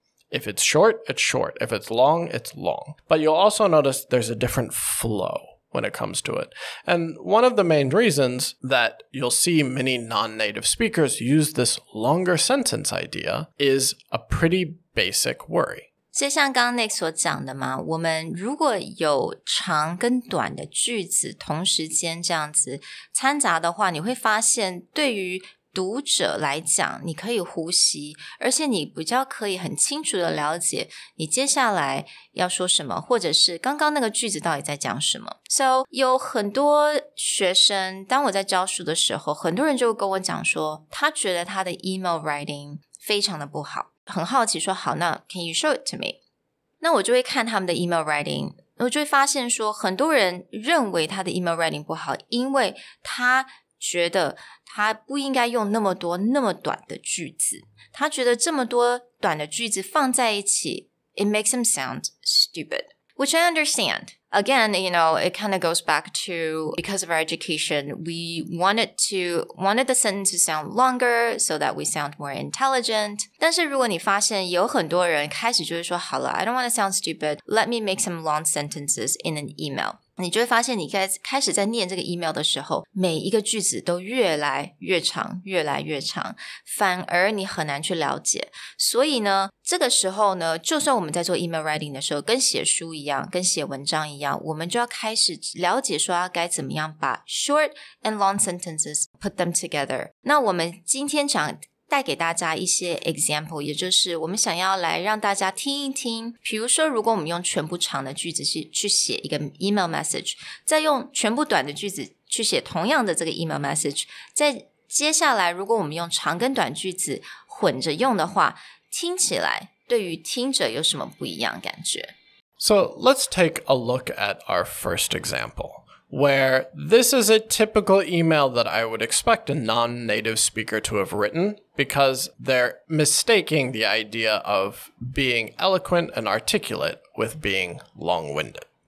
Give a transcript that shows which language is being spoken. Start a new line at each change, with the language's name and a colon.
English: If it's short, it's short. If it's long, it's long. But you'll also notice there's a different flow when it comes to it. And one of the main reasons that you'll see many non-native speakers use this longer sentence idea is a pretty basic worry.
Chinese: 就像刚刚 Nick 所讲的嘛，我们如果有长跟短的句子同时间这样子掺杂的话，你会发现对于读者来讲，你可以呼吸，而且你比较可以很清楚的了解你接下来要说什么，或者是刚刚那个句子到底在讲什么。 So 有很多学生，当我在教书的时候，很多人就跟我讲说，他觉得他的 email writing 非常的不好，很好奇说，好，那
English: can you show it to me？
Chinese: 那我就会看他们的 email writing， 我就会发现说，很多人认为他的 email writing 不好，因为他觉得他不应该用那么多那么短的句子，他觉得这么多短的句子放在一起
English: it makes him sound stupid, which I understand. Again, it kind of goes back to because of our education, we wanted the sentence to sound longer so that we sound more intelligent.
Chinese: 但是如果你发现有很多人开始就会说，好了
English: I don't want to sound stupid, let me make some long sentences in an email.
Chinese: 你就会发现你开始在念这个 email 的时候，每一个句子都越来越长，越来越长，反而你很难去了解。所以呢，这个时候呢，就算我们在做 email writing 的时候，跟写书一样，跟写文章一样，我们就要开始了解说要该怎么样把
English: short and long sentences put them together.
Chinese: 那我们今天想带给大家一些 example， 也就是我们想要来让大家听一听，比如说如果我们用全部长的句子去写一个 email message， 再用全部短的句子去写同样的这个 email message， 再接下来如果我们用长跟短句子混着用的话，听起来对于听者有什么不一样感觉？
English: So let's take a look at our first example, where this is a typical email that I would expect a non-native speaker to have written because they're mistaking the idea of being eloquent and articulate with being long-winded.